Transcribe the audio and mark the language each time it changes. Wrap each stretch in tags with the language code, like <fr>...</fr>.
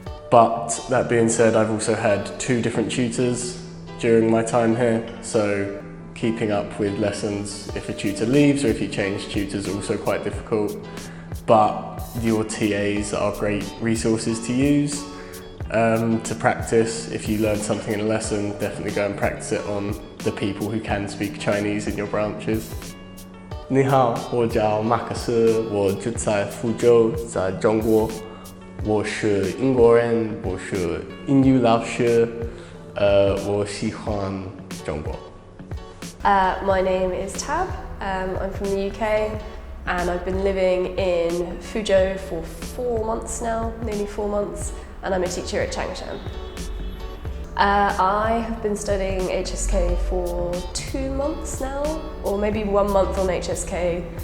<en>But that being said, I've also had 2 different tutors during my time here, so keeping up with lessons if a tutor leaves or if you change tutors are also quite difficult. But your TAs are great resources to use to practice. If you learn something in a lesson, definitely go and practice it on the people who can speak Chinese in your branches.</en> <zh>你好，我叫马克思，我住在福州，在中国。我是英国人，我是英语老师，我喜欢中国。</zh> <en>My name is Tab. I'm from the UK and I've been living in Fuzhou for 4 months now, nearly 4 months, and I'm a teacher at Changshan. I have been studying HSK for 2 months now, or maybe 1 month on HSK.</en>